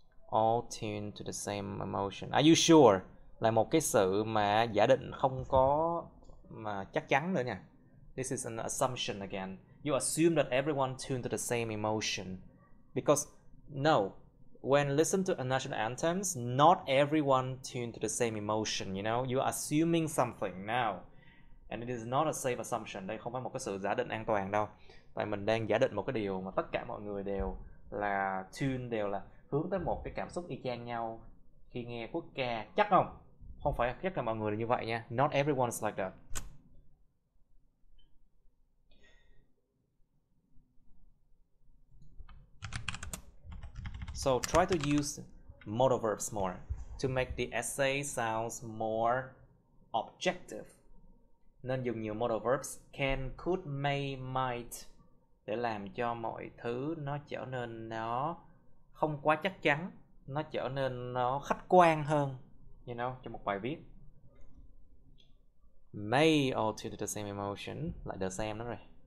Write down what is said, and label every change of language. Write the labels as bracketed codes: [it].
[en] All tuned to the same emotion. Are you sure? [vi] Là một cái sự mà giả định không có mà chắc chắn nữa nha. [en] This is an assumption again. You assume that everyone tuned to the same emotion. Because no, when listen to a national anthems, not everyone tuned to the same emotion, you know. You are assuming something now. And it is not a safe assumption. [vi] Đây không phải một cái sự giả định an toàn đâu. Tại mình đang giả định một cái điều mà tất cả mọi người đều là tune, đều là hướng tới một cái cảm xúc y chang nhau khi nghe quốc ca. Chắc không? Không phải tất cả mọi người là như vậy nha. [en] Not everyone's like that. So try to use modal verbs more to make the essay sounds more objective. [vi] Nên dùng nhiều modal verbs [en] can, could, may, might [vi] để làm cho mọi thứ nó trở nên nó không quá chắc chắn, nó trở nên nó khách quan hơn, [en] you know, [vi] trong một bài viết. [en] May all tune to the same emotion, [vi] lại [en] the same [vi] đó rồi.